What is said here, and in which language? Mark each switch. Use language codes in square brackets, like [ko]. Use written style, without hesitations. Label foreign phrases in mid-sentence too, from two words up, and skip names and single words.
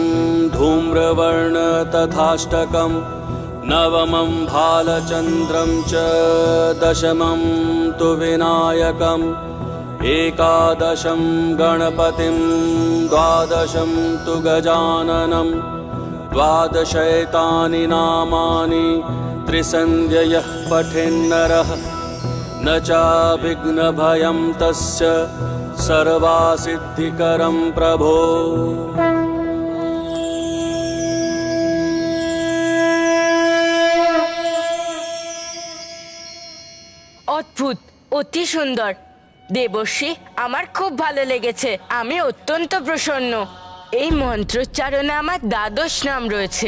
[sa] धूम्रवर्ण तथाष्टकं नवमं भालचन्द्रं च दशमं तु विनायकम् एकादशं गणपतिं द्वादशं तु गजाननं द्वादशैतानि नामानि त्रिसन्ध्ययः पठेन्नरः न चाभिघ्नभयं तस्य सर्वासिद्धिकरं प्रभो। [bn] অদ্ভুত, অতি সুন্দর। দেবর্ষি, আমার খুব ভালো লেগেছে, আমি অত্যন্ত প্রসন্ন। এই মন্ত্রোচ্চারণে আমার দ্বাদশ নাম রয়েছে।